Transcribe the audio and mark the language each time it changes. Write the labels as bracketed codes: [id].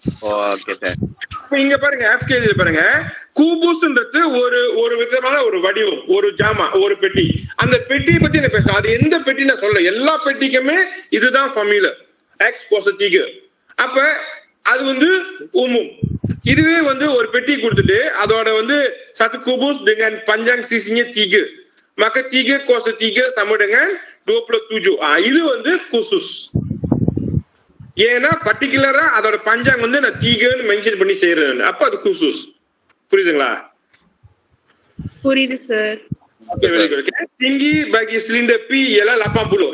[ta] Okay sir. இங்க பாருங்க, எஃப்கேஜில பாருங்க, கூபூஸ்ன்றது ஒரு ஒரு விதமான ஒரு வடிவம், ஒரு ஜாமா, ஒரு பெட்டி. அந்த பெட்டியை பத்தி நான் பேசுறேன். அது எந்த பெட்டி நான் சொல்ல, எல்லா பெட்டிக்குமே இதுதான் ஃபார்முலா, எக்ஸ் பாசிட்டிவ். அப்ப அது வந்து உமும். இதுவே வந்து ஒரு பெட்டி கொடுத்துட்டு அதோட வந்து [ms] satu kubus dengan panjang sisinya 3, maka 3 kuasa 3 sama dengan 27. [ta] இது வந்து குசூஸ். ஏன்னா பர்டிகுலரா அதோட பஞ்சாங் வந்து நான் 3ன்னு மென்ஷன் பண்ணி செய்யறேன், அப்ப அது குசூஸ். புரியுதுங்களா? புரியுது sir. [ms] tinggi bagi silinder P ialah 80.